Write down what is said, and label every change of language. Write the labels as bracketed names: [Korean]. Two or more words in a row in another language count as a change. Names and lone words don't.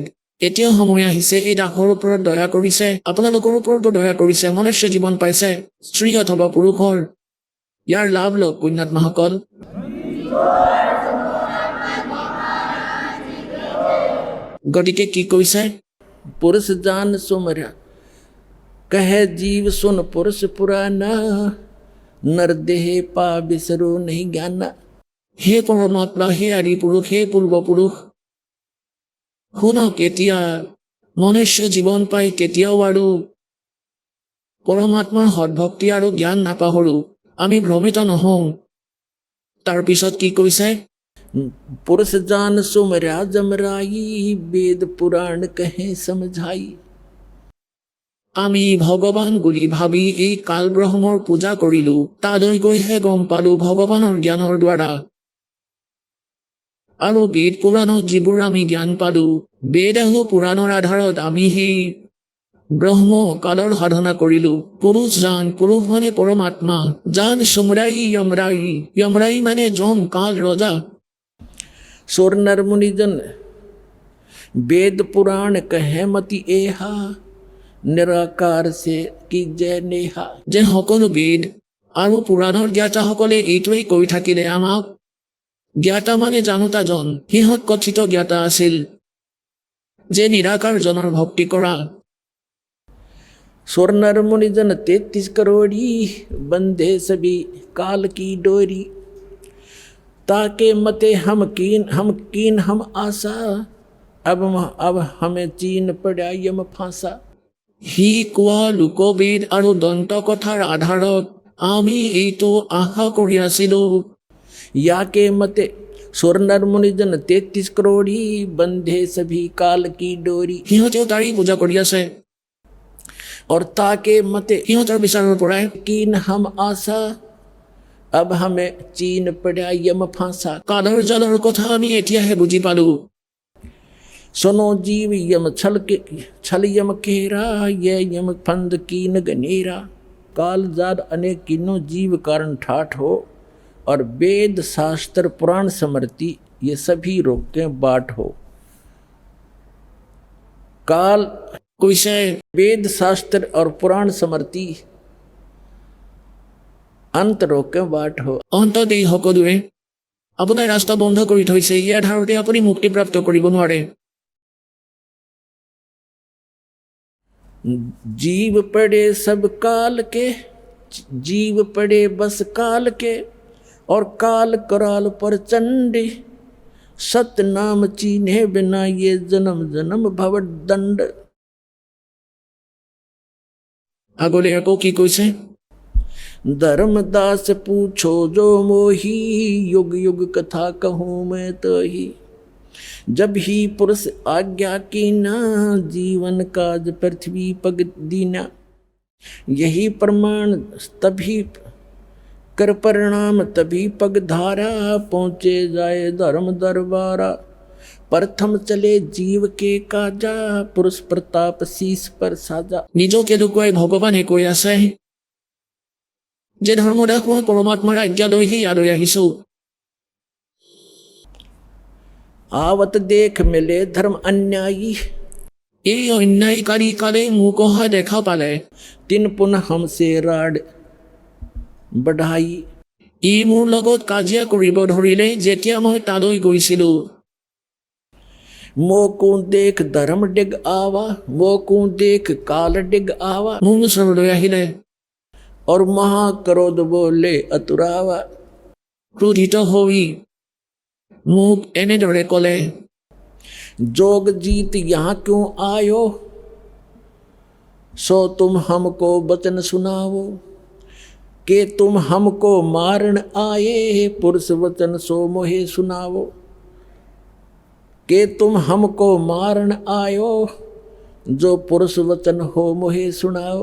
[Assamese] এতিয়া সময় আহিছে, এই দাসৰ ওপৰত দয়া কৰিছে, আপোনালোকৰ ওপৰতো দয়া কৰিছে, মনুষ্য জীৱন পাইছে, স্ত্ৰী অথবা পুৰুষৰ। ইয়াৰ লাভ লওক পুণ্যাত্মাসকল। গতিকে কি কৈছে? [Hindi] पुरुष जान सुमरा कह जीव सुन पुरुष पुराना नर देह पा बिसरो नहीं ज्ञाना। [Assamese] হে পৰমাত্মা, হে আদি পুৰুষ, হে পূৰ্বপুৰুষ, শুনক, এতিয়া মনুষ্য জীৱন পাই কেতিয়াও আৰু পৰমাত্মাৰ সৎভক্তি আৰু জ্ঞান নাপাহৰো, আমি ভ্ৰমিত নহওঁ। তাৰপিছত কি কৈছে? [Hindi] पुरुष जान सुमरा जमराई वेद पुराण कहे समझाई। [Assamese] আমি ভগৱান বুলি ভাবি এই কাল ব্ৰহ্মৰ পূজা কৰিলো, তালৈ গৈহে গম পালো ভগৱানৰ জ্ঞানৰ দ্বাৰা। আৰু বেদ পুৰাণত যিবোৰ আমি জ্ঞান পালো, বেদ আৰু পুৰাণৰ আধাৰত আমি সেই ব্ৰহ্ম কালৰ সাধনা কৰিলো। [Hindi] पुरुष जान, [Assamese] পুৰুষ মানে পৰমাত্মা। [Hindi] जान सुमराई जमराई, [Assamese] যমৰাই মানে যম কাল ৰজা। [Hindi] सुर नर मुनिजन वेद पुराण कहे मति एहा, निराकार से की जय नेहा। [Assamese] যে সকলো বেদ আৰু পুৰাণৰ জ্ঞাতাসকলে এইটোৱেই কৈ থাকিলে আমাক, জ্ঞাতা মানে জানোতাজন। সিহঁত কথিত জ্ঞাতা আছিল যে নিৰাকাৰজনৰ ভক্তি কৰা। [Hindi] सुर नर मुनिजन 33 करोड़ी बंधे सभी काल की डोरी, ताके मते हम कीन हम आशा, अब हमें चीन पड़ा यम फांसा। [Assamese] সি কোৱা লোকবেদ আৰু দন্ত কথাৰ আধাৰত আমি এইটো আশা কৰি আছিলো। [Hindi] या के मते सुर नर मुनिजन 33 करोड़ी बंधे सभी काल की डोरी, [Assamese] সিহঁতেও তাৰি পূজা কৰি আছে। [Hindi] और ताके मते [Assamese] সিহঁতৰ বিচাৰৰ পৰাই [Hindi] कीन हम आशा, अब हमें चीन पड़ा यम फांसा। [Assamese] কালৰ জালৰ কথা আমি এতিয়াহে বুজি পালো। [Hindi] सुनो जीव यम छल यम केरा, ये यम फंद कीन गनेरा। काल जाद अनेक कीनो जीव कारण ठाठ हो, और वेद शास्त्र पुराण स्मृति ये सभी रोके बाट हो। काल কৈছে वेद शास्त्र और पुराण स्मृति अंत रोके बाट हो। [Assamese] অন্তত এই সকলোৱে আপোনাৰ ৰাস্তা বন্ধ কৰি থৈছে। ইয়াৰ ধাৰতে আপুনি মুক্তিপ্ৰাপ্ত কৰিব নোৱাৰে। [Hindi] जीव पड़े सब काल के, जीव पड़े बस काल के, और काल कराल पर चंडी। सत्य नाम चीन्हे बिना ये जन्म जन्म भव दंड। [Assamese] আগলৈ আকৌ কি কৈছে? [Hindi] धर्मदास पूछो जो मोही, युग युग कथा कहूँ मैं तो ही। जब ही पुरुष आज्ञा की ना, जीवन काज पृथ्वी पग दीना। यही प्रमाण तभी कर परिणाम, तभी पग धारा, पहुँचे जाए धर्म दरबारा। प्रथम चले जीव के काजा, पुरुष प्रताप शीस पर साजा। [Assamese] নিজকে লুকুৱাই ভগৱানে কৈ আছে যে ধৰ্মদাস মই পৰমাত্মাৰ আজ্ঞা লৈহে ইয়ালৈ আহিছো। [Hindi] आवत देख मिले धर्म अन्यायी, [Assamese] এই অন্যায়কাৰী কালে মোক অহা দেখা পালে [Hindi] तिन पुनः हमसे राड बढ़ाई। [Assamese] ই মোৰ লগত কাজিয়া কৰিব ধৰিলে যেতিয়া মই তালৈ গৈছিলো। [Hindi] मोको देख धर्म डिग आवा, मोको देख काल डिग आवा। [Assamese] মোৰ ওচৰলৈ আহিলে [Hindi] और महाक्रोध बोले अतुरावा। [Assamese] ক্ৰোধিত হৈ মোক এনেদৰে ক'লে, [Hindi] जोग जीत यहाँ क्यों आयो, सो तुम हमको वचन सुनाओ। के तुम हमको मारन आए, पुरुष वचन सो मोहे सुनाओ। के तुम हमको मारन आयो, जो पुरुष वचन हो मोहे सुनाओ।